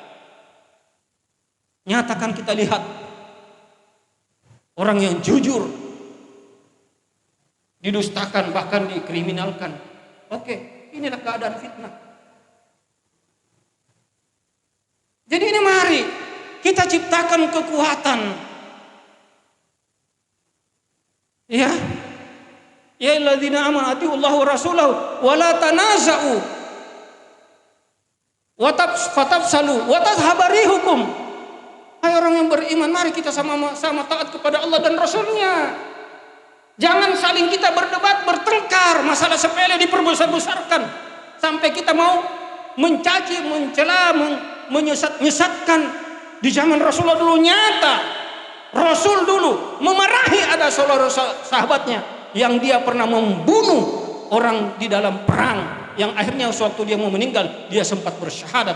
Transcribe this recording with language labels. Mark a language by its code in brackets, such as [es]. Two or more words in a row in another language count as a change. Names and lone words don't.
[id] Nyatakan kita lihat orang yang jujur didustakan bahkan dikriminalkan. Oke, inilah keadaan fitnah. Jadi ini mari kita ciptakan kekuatan. [ar] يا. يا الذين آمنوا أطيعوا الله و رسوله و لا تنازعوا و فتفشلوا و تذهب ريحكم. [id] Hai orang yang beriman, mari kita sama-sama taat kepada Allah dan Rasulnya. Jangan saling kita berdebat, bertengkar, masalah sepele diperbesar-besarkan sampai kita mau mencaci, mencela, menyesatkan. Di zaman Rasulullah dulu nyata, Rasul dulu memarahi ada sahabatnya yang dia pernah membunuh orang di dalam perang, yang akhirnya sewaktu dia mau meninggal dia sempat bersyahadat.